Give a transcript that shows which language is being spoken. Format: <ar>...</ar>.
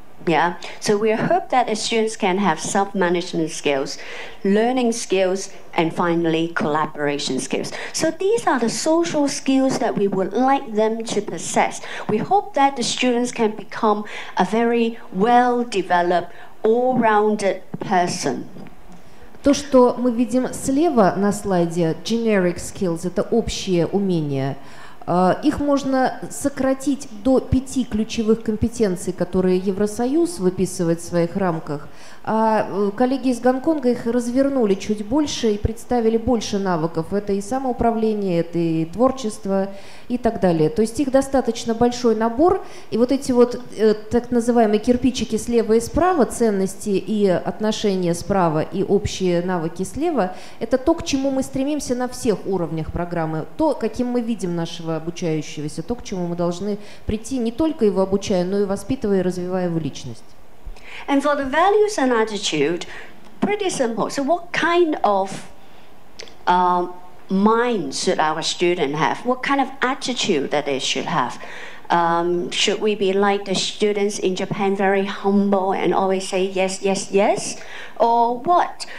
<en>Yeah, so we hope that the students can have self-management skills, learning skills, and finally collaboration skills. So these are the social skills that we would like them to possess. We hope that the students can become a very well-developed, all-rounded person.</en> <ru>То, что мы видим слева на слайде,</ru> <en>generic skills,</en> <ru>это общие умения. Их можно сократить до 5 ключевых компетенций, которые Евросоюз выписывает в своих рамках. А коллеги из Гонконга их развернули чуть больше и представили больше навыков. Это и самоуправление, это и творчество и так далее. То есть их достаточно большой набор. И вот эти вот так называемые кирпичики слева и справа, ценности и отношения справа и общие навыки слева, это то, к чему мы стремимся на всех уровнях программы. То, каким мы видим нашего обучающегося, то, к чему мы должны прийти, не только его обучая, но и воспитывая и развивая его личность.</ru> <en>And for the values and attitude, pretty simple. So what kind of mind should our student have? What kind of attitude that they should have? Should we be like the students in Japan, very humble and always say yes, yes, yes? Or what?</en>